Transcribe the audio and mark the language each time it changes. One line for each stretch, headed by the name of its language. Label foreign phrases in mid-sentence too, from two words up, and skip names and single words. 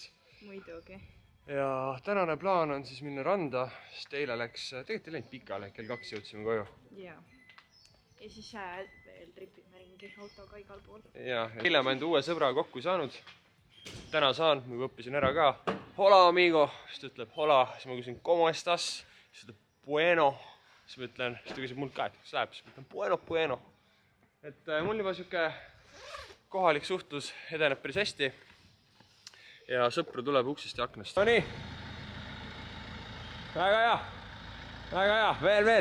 Estonian: Muidugi. Ja tänane plaan on siis minna randa, sest eile läks, tegelikult ei läinud pikale, kell 2 jõudsime koju. Jaa. Ja siis veel tripime ringi autoga igal pool. Ja eile ma enda uue sõbra kokku saanud. Täna saan, ma õppisin ära ka.
Spanish: Hola, amigo.
Estonian: Siis ta ütleb hola, siis ma küsin
Spanish: como estas.
Estonian: Siis ta ütleb bueno. Siis ma ütlen, siis ta küsib mult ka, et kas läheb. Siis ma ütlen bueno. Et mul juba siuke kohalik suhtlus edeneb päris hästi. Ja sõpru tuleb uksest ja aknast. No nii. Väga hea. Väga hea. Veel.